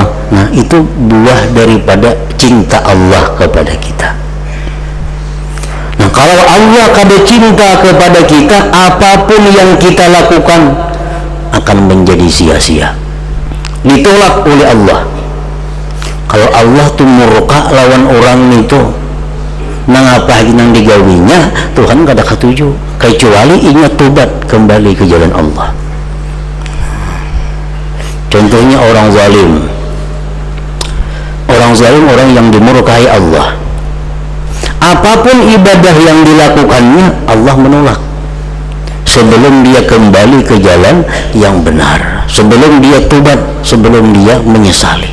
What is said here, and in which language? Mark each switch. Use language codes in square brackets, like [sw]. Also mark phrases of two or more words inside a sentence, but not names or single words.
[id] Nah, itu buah daripada cinta Allah kepada kita. Nah, kalau Allah kada cinta kepada kita, apapun yang kita lakukan akan menjadi sia-sia, ditolak oleh Allah. Kalau Allah tuh murka lawan orang itu, [bjn] nang apa nang digawinya, Tuhan kada ketuju, [id] kecuali ingat tobat kembali ke jalan Allah. Contohnya orang zalim, orang yang dimurkai Allah. Apapun ibadah yang dilakukannya, Allah menolak sebelum dia kembali ke jalan yang benar, sebelum dia tobat, sebelum dia menyesali.